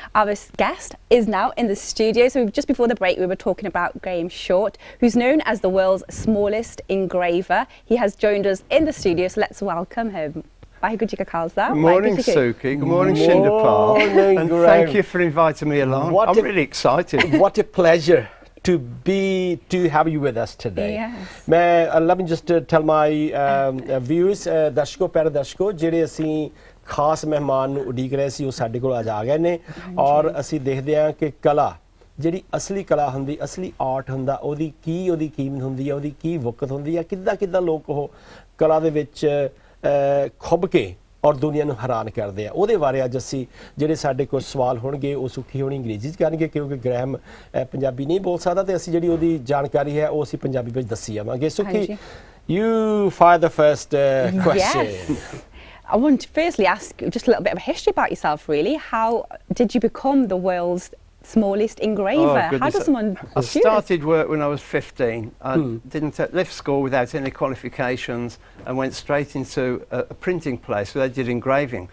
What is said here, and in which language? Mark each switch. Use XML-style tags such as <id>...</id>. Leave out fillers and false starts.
<en>Our guest is now in the studio. So just before the break, we were talking about Graham Short, who's known as the world's smallest engraver. He has joined us in the studio, so let's welcome him.</en> <pa>Vaheguru Ji Ka Khalsa.</pa> <en>Good morning, Suki. Good morning, Shindapal. And thank you for inviting me along. I'm really excited. What a pleasure to have you with us today. Yes. Let me just tell my viewers,</en> <hi>दर्शकों प्यारे दर्शकों</hi> <pa>ਜਿਹੜੇ ਅਸੀਂ ਖਾਸ ਮਹਿਮਾਨ ਨੂੰ ਉਡੀਕ ਰਹੇ ਸੀ ਉਹ ਸਾਡੇ ਕੋਲ ਅੱਜ ਆ ਗਏ ਨੇ ਔਰ ਅਸੀਂ ਦੇਖਦੇ ਹਾਂ ਕਿ ਕਲਾ ਜਿਹੜੀ ਅਸਲੀ ਕਲਾ ਹੁੰਦੀ ਅਸਲੀ ਆਰਟ ਹੁੰਦਾ ਉਹਦੀ ਕੀਮਤ ਹੁੰਦੀ ਹੈ ਉਹਦੀ ਕੀ ਵਕਤ ਹੁੰਦੀ ਹੈ ਕਿੱਦਾਂ ਲੋਕ ਉਹ ਕਲਾ ਦੇ ਵਿੱਚ ਖੁੱਭ ਕੇ ਔਰ ਦੁਨੀਆ ਨੂੰ ਹੈਰਾਨ ਕਰਦੇ ਆ ਉਹਦੇ ਬਾਰੇ ਅੱਜ ਅਸੀਂ ਜਿਹੜੇ ਸਾਡੇ ਕੋਲ ਸਵਾਲ ਹੋਣਗੇ ਉਹ ਸੁਖੀ ਹੋਣੀ ਅੰਗਰੇਜ਼ੀ ਚ ਕਰਨਗੇ ਕਿਉਂਕਿ ਗ੍ਰਹਿਮ ਪੰਜਾਬੀ ਨਹੀਂ ਬੋਲ ਸਕਦਾ ਤੇ ਅਸੀਂ ਜਿਹੜੀ ਉਹਦੀ ਜਾਣਕਾਰੀ ਹੈ ਉਹ ਅਸੀਂ ਪੰਜਾਬੀ ਵਿੱਚ ਦੱਸੀ ਜਾਵਾਂਗੇ ਸੁਖੀ</pa> <en>you fire the first question. Yes. I want to firstly ask just a little bit of a history about yourself really. How did you become the world's smallest engraver? Oh, how does someone I started work when I was 15. I didn't left school without any qualifications and went straight into a printing place where they did engraving.</en>